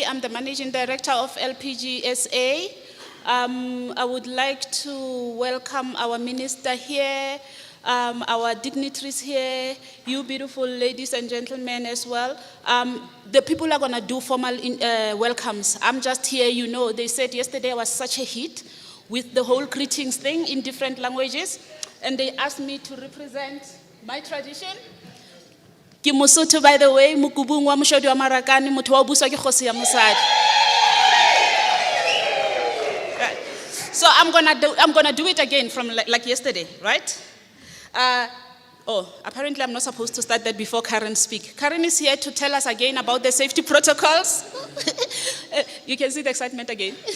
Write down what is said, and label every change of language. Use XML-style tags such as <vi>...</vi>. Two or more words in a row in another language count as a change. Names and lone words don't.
<en>I'm the Managing Director of LPG SA. I would like to welcome our minister here, our dignitaries here, you beautiful ladies and gentlemen as well. The people are going to do formal welcomes. I'm just here, you know, they said yesterday was such a hit with the whole greetings thing in different languages, and they asked me to represent my tradition.</en> <st>Ke Mosotho,</st> <en>by the way,</en> <st>mokubung wa moshodi wa Marakane, motho wa buswa ke kgosi ya mosadi.</st> <en>So I'm gonna do it again from like yesterday, right? Apparently I'm not supposed to start that before Karen speaks. Karen is here to tell us again about the safety protocols. You can see the excitement again.</en>